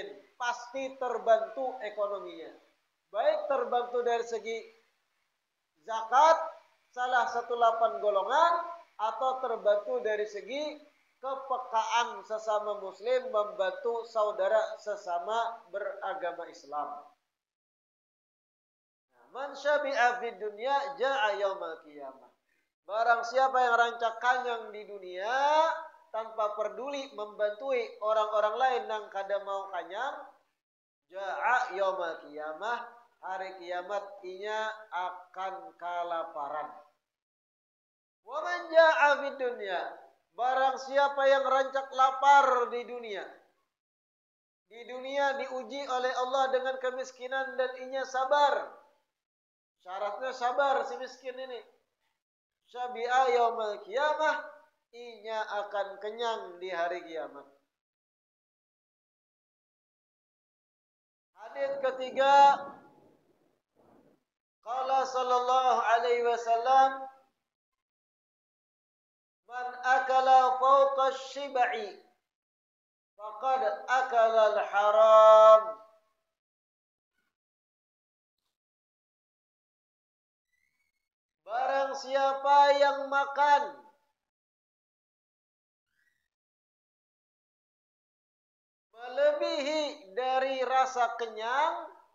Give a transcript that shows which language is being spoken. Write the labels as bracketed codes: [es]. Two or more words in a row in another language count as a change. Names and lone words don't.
[id] Pasti terbantu ekonominya. Baik terbantu dari segi zakat, salah satu 8 golongan, atau terbantu dari segi kepekaan sesama muslim membantu saudara sesama beragama Islam. [ar] من شبع في الدنيا جاع يوم القيامة. [bjn] Barang siapa yang rancak kanyang di dunia tanpa peduli membantui orang-orang lain yang kada mau kanyang, [ar] جاع يوم القيامة, [bjn] hari kiamat inya akan kelaparan. [ar] ومن جاع في الدنيا, [bjn] barang siapa yang rancak lapar di dunia diuji oleh Allah dengan kemiskinan dan inya sabar. Syaratnya sabar si miskin ini. [ar] شبع يوم القيامة, [bjn] inya akan kenyang di hari kiamat. Hadis ketiga, [ar] قال صلى الله عليه وسلم من أكل فوق شبعي فقد أكل الحرام. [bjn] Barang siapa yang makan melebihi dari rasa kenyang,